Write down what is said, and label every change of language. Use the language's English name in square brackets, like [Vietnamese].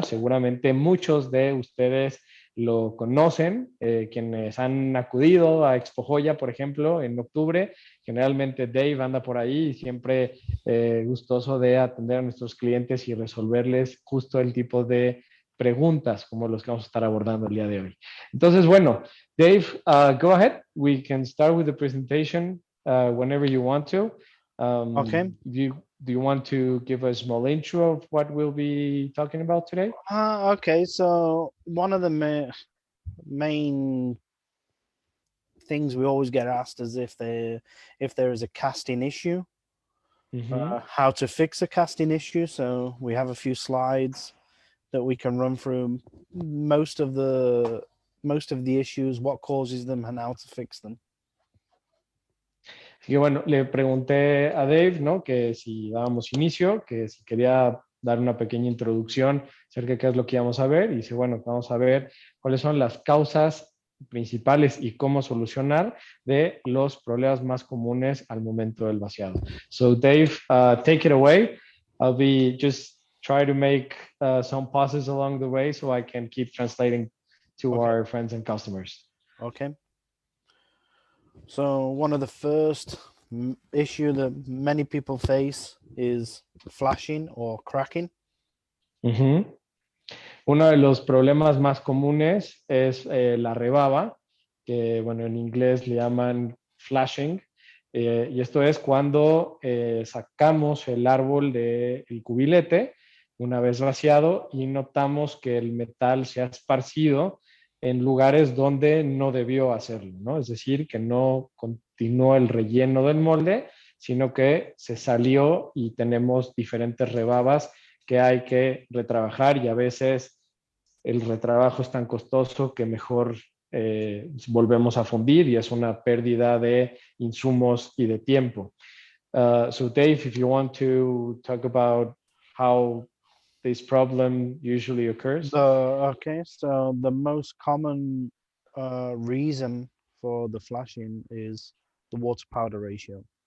[Spanish] Seguramente muchos de ustedes lo conocen, quienes han acudido a Expo Joya, por ejemplo, en octubre. Generalmente Dave anda por ahí y siempre gustoso de atender a nuestros clientes y resolverles justo el tipo de preguntas como los que vamos a estar abordando el día de hoy. Entonces, bueno, Dave, [English] go ahead. We can start with the presentation whenever you want to. Okay. Do you want to give a small intro of what we'll be talking about today? Okay, so one of the main things we always get asked is if there is a casting issue, how to fix a casting issue. So we have a few slides that we can run through most of the issues, what causes them, and how to fix them. [Spanish] Así que bueno, le pregunté a Dave, ¿no? Que si dábamos inicio, que si quería dar una pequeña introducción acerca de qué es lo que íbamos a ver. Y dice, bueno, vamos a ver cuáles son las causas principales y cómo solucionar de los problemas más comunes al momento del vaciado. [English] So Dave, take it away. I'll be just try to make some pauses along the way so I can keep translating to our friends and customers. Okay. So one of the first issue that many people face is flashing or cracking. [Spanish] Uno de los problemas más comunes es la rebaba, que bueno, en inglés le llaman flashing, y esto es cuando sacamos el árbol del cubilete una vez vaciado y notamos que el metal se ha esparcido en lugares donde no debió hacerlo, ¿no? Es decir, que no continuó el relleno del molde, sino que se salió y tenemos diferentes rebabas que hay que retrabajar, y a veces el retrabajo es tan costoso que mejor volvemos a fundir y es una pérdida de insumos y de tiempo. [English] So Dave, if you want to talk about how this problem usually occurs. So the most common reason for the flashing is the water powder ratio.